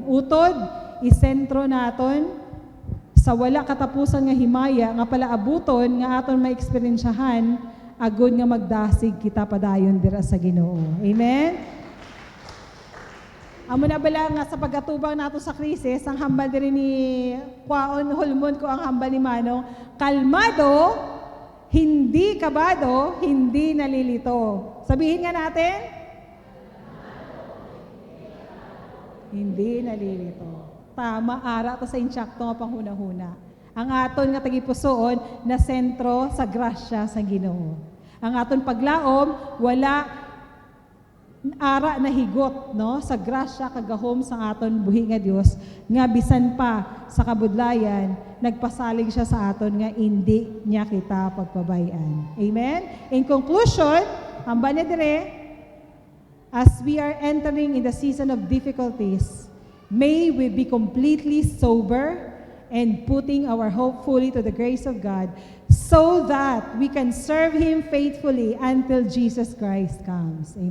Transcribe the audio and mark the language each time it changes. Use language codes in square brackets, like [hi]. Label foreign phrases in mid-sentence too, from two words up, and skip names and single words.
[hil] Utod, isentro naton sa wala katapusan nga himaya nga palaabuton nga aton maeksperiensyahan agud nga magdasig kita padayon dira sa Ginoo. Amen. Amo na bala nga sa pagkatubang nato sa krisis, ang hambal diri ni Kwaon Hulmon ko ang hambal ni Manong, [tl] kalmado, hindi kabado, hindi nalilito. Sabihin nga natin, hindi nalilito. Tama, [hil] ara to sa insyakto nga panghuna-huna. Ang aton nga tagipusoon na sentro sa grasya sa Ginoo. Ang aton paglaom, wala ara na higot no sa grasya kagahom sa aton buhi nga Dios nga bisan pa sa kabudlayan nagpasalig siya sa aton nga [tl] hindi niya [hil] kita pagpabayan. Amen. [en] In conclusion, [hil] ang banya dire, [en] as we are entering in the season of difficulties, may we be completely sober and putting our hope fully to the grace of God so that we can serve Him faithfully until Jesus Christ comes.